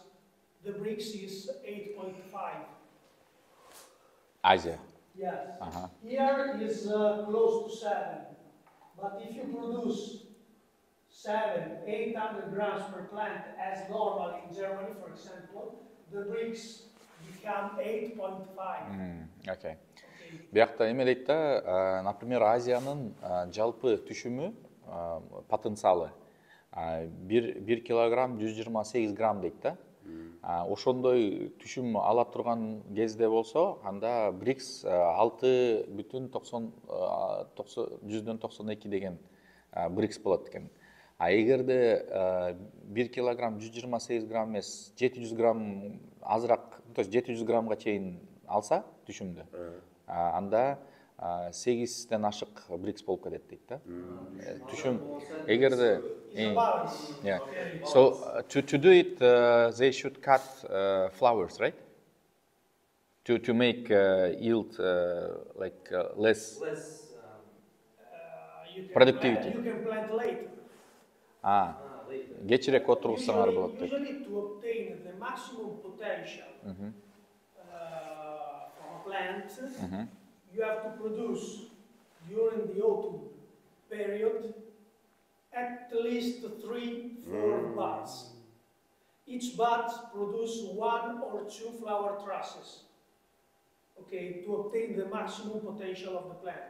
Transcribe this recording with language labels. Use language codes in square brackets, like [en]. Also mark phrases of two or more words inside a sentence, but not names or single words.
[en] The BRICS is 8.5. Азия. Yes. Uh-huh. Here is close to 7. But if you produce 800 grams per plant as normal in Germany, for example, the bricks become 8.5. Окей. Okay. [ky] Биякта эме дейт да, например, Азиянын жалпы түшүмү, потенциалы 1 килограмм 128 грамм дейт да. Ошондой түшүм ала турган кезде болсо, анда БРИКС 6,92 деген БРИКС болот экен. Эгерде 1 килограмм 128 грамм эмес, 700 грамм азыраак, [ru] то есть [ky] 700 граммга чейин алса түшүмдү, анда 8ден ашык БРИКС болуп кетет дейт да. Түшүм эгерде yeah. [en] So to do it, they should cut flowers, right? To make yield less productivity. You can plant later. [ky] Кечирээк отургузсаңар болот дейт. [en] Usually to obtain the maximum potential from a plant, you have to produce during the autumn period at least 3-4 buds. Each bud produces 1 or 2 flower trusses, okay, to obtain the maximum potential of the plant.